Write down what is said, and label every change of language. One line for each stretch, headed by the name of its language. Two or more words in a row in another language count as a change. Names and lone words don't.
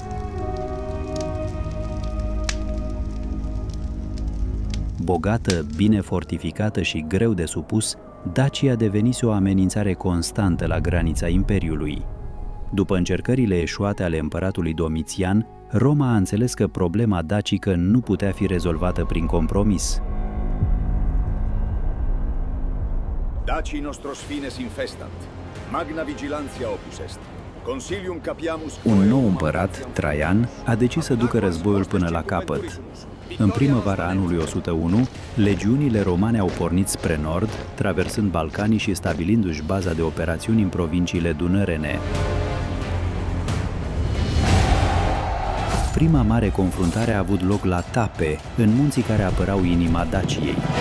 Romanian: Bogată, bine fortificată și greu de supus, Dacia devenise o amenințare constantă la granița Imperiului. După încercările eșuate ale împăratului Domitian, Roma a înțeles că problema dacică nu putea fi rezolvată prin compromis.
Latin: Daci nostros fines infestant, magna vigilantia opus est. Consilium capiamus.
Romanian: Un nou împărat, Traian, a decis să ducă războiul până la capăt. În primăvara anului 101, legiunile romane au pornit spre nord, traversând Balcanii și stabilindu-și baza de operațiuni în provinciile dunărene. Prima mare confruntare a avut loc la Tape, în munții care apărau inima Daciei.